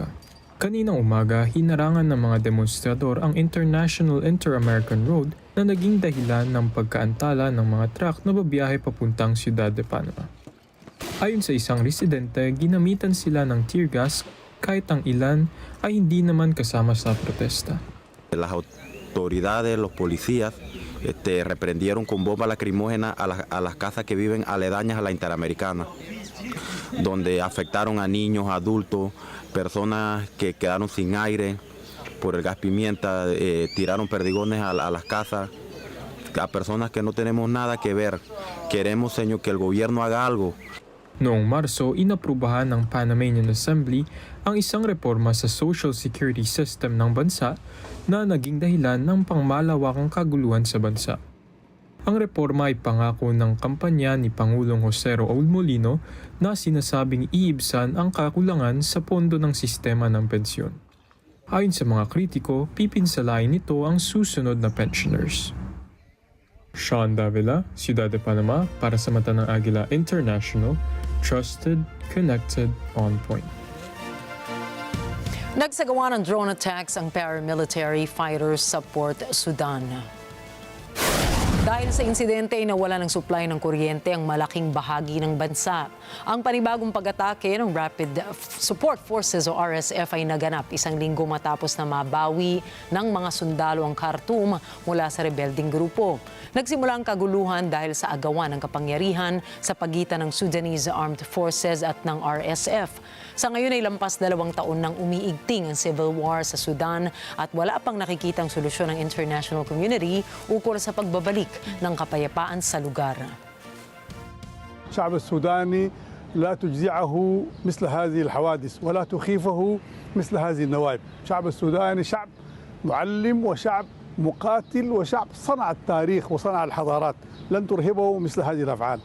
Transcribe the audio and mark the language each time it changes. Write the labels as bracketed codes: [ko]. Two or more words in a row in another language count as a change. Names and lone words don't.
[tl] Kaninang umaga, hinarangan ng mga demonstrador ang International Inter-American Road na naging dahilan ng pagkaantala ng mga truck na babiyahe papuntang Ciudad de Panama. Ayon sa isang residente, ginamitan sila ng tear gas kahit ang ilan ay hindi naman kasama sa protesta. [es] Las autoridades, los policías, reprendieron con bomba lacrimógena a las casas que viven aledañas a la Interamericana, donde afectaron a niños, adultos, personas que quedaron sin aire por el gas pimienta, tiraron perdigones a las casas, a personas que no tenemos nada que ver. Queremos, Señor, que el gobierno haga algo. [tl] Noong Marso, inaprubahan ng Panamanian Assembly ang isang reforma sa [en] social security system [tl] ng bansa na naging dahilan ng pangmalawakang kaguluhan sa bansa. Ang reforma ay pangako ng kampanya ni Pangulong Jose Raul Molino na sinasabing iibsan ang kakulangan sa pondo ng sistema ng pensyon. Ayon sa mga kritiko, pipinsalain nito ang susunod na pensioners. Sean Davila, Ciudad de Panama, para sa mata ng Agila International, [en] trusted, connected, on point. [tl] Nagsagawa ng [en] drone attacks [tl] ang [en] paramilitary fighters [tl] sa Port Sudan. Dahil sa insidente ay nawala ng supply ng kuryente ang malaking bahagi ng bansa. Ang panibagong pag-atake ng Rapid Support Forces o RSF ay naganap isang linggo matapos na mabawi ng mga sundalo ang Khartoum mula sa rebelding grupo. Nagsimula ang kaguluhan dahil sa agawan ng kapangyarihan sa pagitan ng Sudanese Armed Forces at ng RSF. Sa ngayon ay lampas 2 taon nang umiigting ang [en] civil war [tl] sa Sudan at wala pang nakikitang solusyon ng [en] international community [tl] ukol sa pagbabalik ng kapayapaan sa lugar. [ar] الشعب السوداني لا تجزعه مثل هذه الحوادث ولا تخيفه مثل هذه النوائب. الشعب السوداني شعب معلم وشعب مقاتل وشعب صنع التاريخ وصنع الحضارات، لن ترهبه مثل هذه الأفعال.